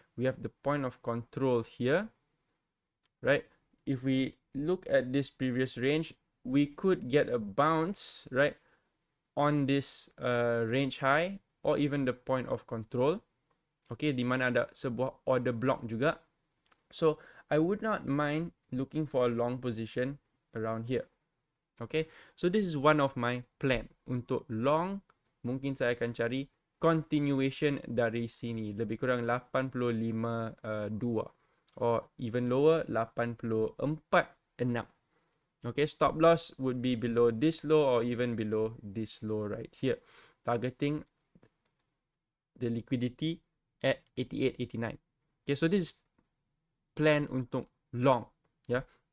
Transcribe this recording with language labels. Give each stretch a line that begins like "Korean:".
English: We have the point of control here. Right, if we look at this previous range, we could get a bounce, right, on this range high or even the point of control. Okay,
Malay: di mana ada sebuah order block juga.
English: So I would not mind looking for a long position around here. Okay, so this is one of my plan untuk long.
Malay: Mungkin saya akan cari continuation dari sini, lebih kurang 85.2.
English: Or even lower, 84.6. Okay, stop loss would be below this low or even below this low right here. Targeting the liquidity at 88.89. Okay, so this is plan untuk long. Yeah.